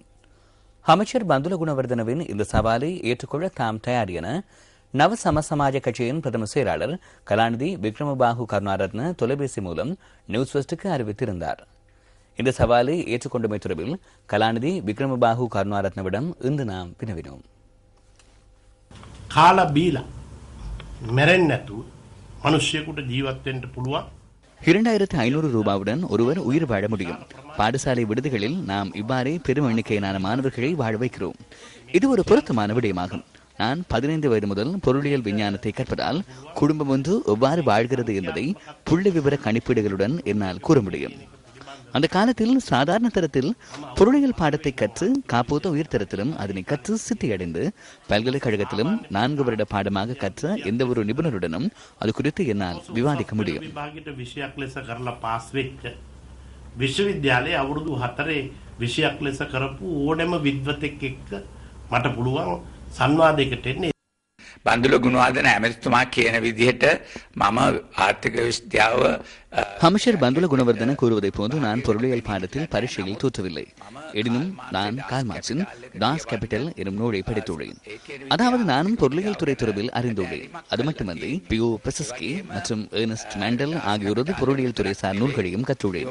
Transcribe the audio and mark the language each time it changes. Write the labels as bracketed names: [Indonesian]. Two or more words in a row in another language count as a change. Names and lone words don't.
[Tamil] அமைச்சர் பந்துல குணவர்தனவின் இந்த சவாலை ஏற்றுக்கொள்ள தாம் தயார் என நவ சமசமாஜ கட்சியின் பிரதம செயலாளர் கலாநிதி விக்ரமபாகு கருணாரத்ன தொலைபேசி மூலம் நியூஸ் ஃபர்ஸ்டுக்கு அறிவித்திருந்தார். இந்த சவாலை ஏற்றுக்கொண்டமை தொடர்பில் கலாநிதி விக்ரமபாகு கருணாரத்னவிடம் இன்று நாம் வினவினோம். [Sinhala] කාලා බීලා මැරෙන්නේ නැතුව මිනිස්සුෙකුට ජීවත් වෙන්න පුළුවන්. [Tamil] 2500 ரூபாவுடன் ஒருவர் உயிர் வாழ முடியும். பாடசாலை விடுதிகளில் நாம் இவ்வாறே பெரும் எண்ணிக்கையிலான மாணவர்களை வாழ வைக்கிறோம். இது ஒரு பொருத்தமான விடயமாகும். நான் 15 வயது முதல் பொருளியல் விஞ்ஞானத்தை கற்பதால் குடும்பம் ஒன்று எவ்வாறு வாழ்கிறது என்பதை புள்ளி விவர கணிப்பீடுகளுடன் என்னால் கூற முடியும். அந்த காலத்தில் சாதாரண தரத்தில் பொருளியல் பாடத்தை கற்று காப்போத்த உயர்தரத்திலும் அதனை கற்று சித்தியடைந்து பல்கலைக்கழகத்திலும் 4 வருட பாடமாக கற்ற எந்த ஒரு நிபுணருடனும் அது குறித்து என்னால் விவாதிக்க முடியும். [Sinhala] විශ්වවිද්‍යාලයේ අවුරුදු 4 විෂයක් ලෙස කරපු ඕනෑම විද්වතෙක් එක්ක මට පුළුවන් සංවාදයකට එන්න. බන්දුල ගුණවර්ධන ඇමතිතුමා කියන විදිහට මම ආර්ථික විද්‍යාව [Tamil] அமைச்சர் பந்துல குணவர்தன கூறுவதை போன்று நான் பொருளியல் பாடத்தில் பரீட்சையில் தோற்றவில்லை. எனினும் நான் கால்மார்க்சின் டாஸ் கேபிட்டல் எனும் நூலை படித்துள்ளேன். அதாவது நானும் பொருளியல் துறை தொடர்பில் அறிந்துள்ளேன். அது மட்டுமன்றி பியோ பெசஸ்கி மற்றும் ஏர்னஸ்ட் மேண்டல் ஆகியோரது பொருளியல் துறை சார் நூல்களையும் கற்றுள்ளேன்.